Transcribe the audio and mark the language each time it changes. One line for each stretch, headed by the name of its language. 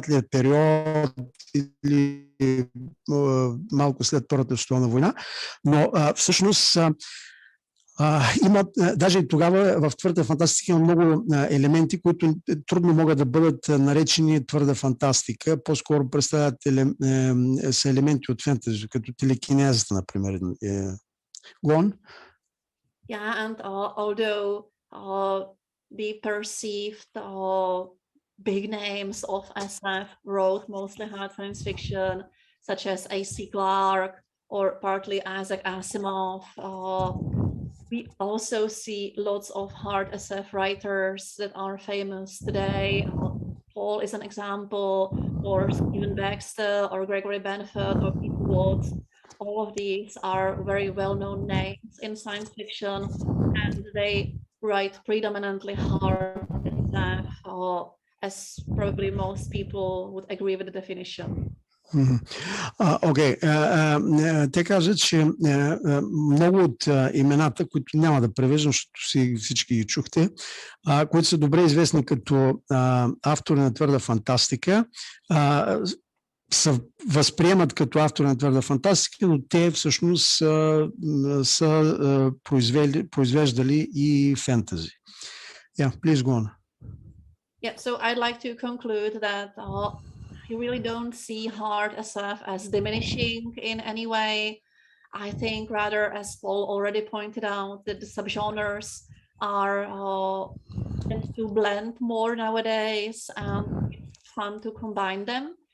Bulgarian: период или малко след Втората световна война, но всъщност има, даже и тогава в твърда фантастика има много елементи, които трудно могат да бъдат наречени твърда фантастика, по-скоро представят са елементи от фентези, като телекинезата, например.
English: Go on. Yeah, and although the perceived big names of SF wrote mostly hard science fiction, such as A.C. Clarke or partly Isaac Asimov, we also see lots of hard SF writers that are famous today. Paul is an example, or Stephen Baxter, or Gregory Benford, or Peter Watts. All of these are very well-known names in science fiction, and they write predominantly hard SF, as probably most people would agree with the definition.
Bulgarian: Окей. Те казват, че много от имената, които няма да превеждам, защото всички ги чухте, които са добре известни като автори на твърда фантастика, се възприемат като автори на твърда фантастика, но те всъщност са произвеждали и фентези.
English: Yeah, please go on. Yeah, so I'd like to conclude that you really don't see hard SF as diminishing in any way. I think rather, as Paul already pointed out, that the subgenres are tend to blend more nowadays, and it's fun to combine them.